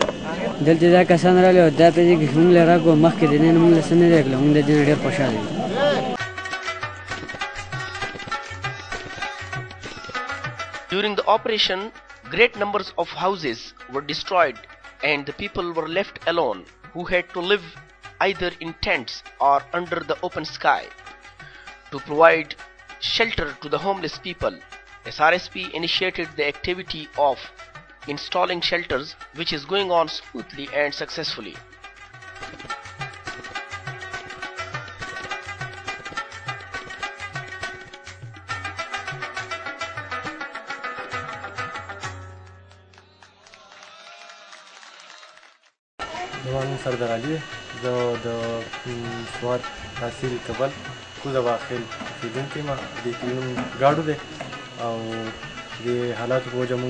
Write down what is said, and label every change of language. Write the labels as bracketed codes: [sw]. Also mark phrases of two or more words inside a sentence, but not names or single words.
[ps] دلته دا کسان راغلي او دا په دې کې موږ راغلو مخکې د نن موږ سره نه راغلو موږ د دې ډېر خوشاله یو. [en] During the operation, great numbers of houses were destroyed and the people were left alone who had to live either in tents or under the open sky. To provide shelter to the homeless people, SRSP initiated the activity of installing shelters, which is going on smoothly and successfully. [ps] زمان سردار علي زه د سوات تحصیل کبل کوزه واخیل اوسېدونکی یم دې کلي نوم ګاډو دی او د حالاتو په وجه مونږ